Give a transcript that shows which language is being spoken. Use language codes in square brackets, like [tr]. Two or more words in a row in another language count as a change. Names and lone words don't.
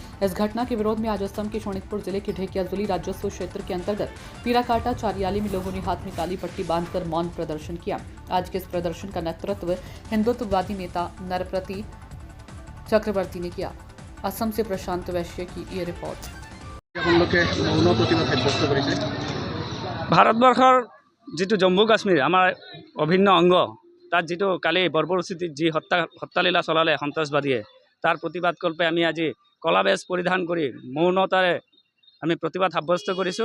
[hi] इस घटना के विरोध में आज असम के शोणितपुर जिले के ढेकियाजुली राजस्व क्षेत्र के अंतर्गत पीराकाटा चारियाली में लोगों ने हाथ में काली पट्टी बांधकर मौन प्रदर्शन किया। आज के इस प्रदर्शन का नेतृत्व हिंदुत्ववादी नेता नरप्रति चक्रवर्ती ने किया। असम से प्रशांत वैश्य की ये रिपोर्ट। [as] ভাৰতবৰ্ষৰ যিটো জম্মু কাশ্মীৰ আমাৰ অভিন্ন অংগ, তাত যিটো কালি বৰ্বৰোচিত যি হত্যালীলা চলালে সন্ত্ৰাসবাদীয়ে, তাৰ প্ৰতিবাদকল্পে আমি আজি কলা বেজ পৰিধান কৰি মৌনতাৰে আমি প্ৰতিবাদ সাব্যস্ত কৰিছোঁ।